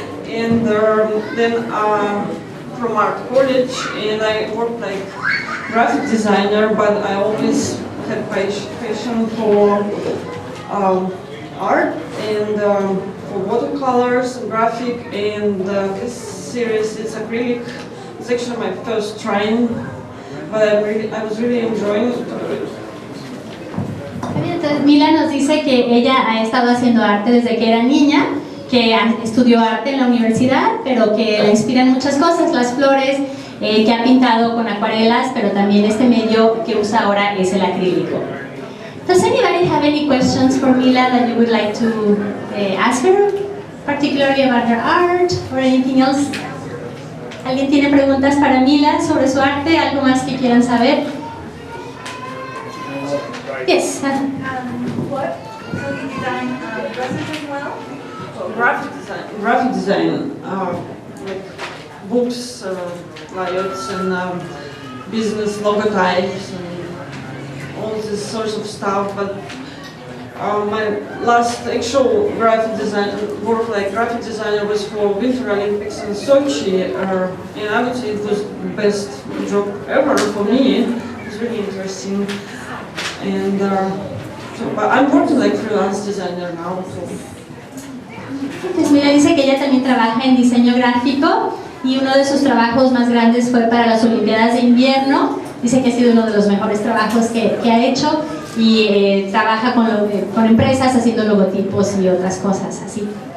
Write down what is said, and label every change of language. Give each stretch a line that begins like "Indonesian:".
English: And then from art college, and I worked like graphic designer, but I always had passion for art and for watercolors and graphic, and this series is acrylic. It's actually my first trying, but I was really enjoying it.
Spanish: Entonces Mila nos dice que ella ha estado haciendo arte desde que era niña, que estudió arte en la universidad, pero que la inspiran muchas cosas, las flores, que ha pintado con acuarelas, pero también este medio que usa ahora es el acrílico.
English: Does anybody have any questions for Mila that you would like to ask her, particularly about her art or anything else?
Spanish: ¿Alguien tiene preguntas para Mila sobre su arte? ¿Algo más que quieran saber?
English: Yes. What? So you design dresses as well? Graphic design, like books, layouts, and business logotypes, and all this sorts of stuff. But my last actual graphic design work, like graphic designer, was for Winter Olympics in Sochi, and I would say it was the best job ever for me. It was really interesting, and So, but I'm working like freelance designer now. So.
Spanish: Pues Mila dice que ella también trabaja en diseño gráfico y uno de sus trabajos más grandes fue para las Olimpiadas de Invierno. Dice que ha sido uno de los mejores trabajos que ha hecho y trabaja con empresas haciendo logotipos y otras cosas así.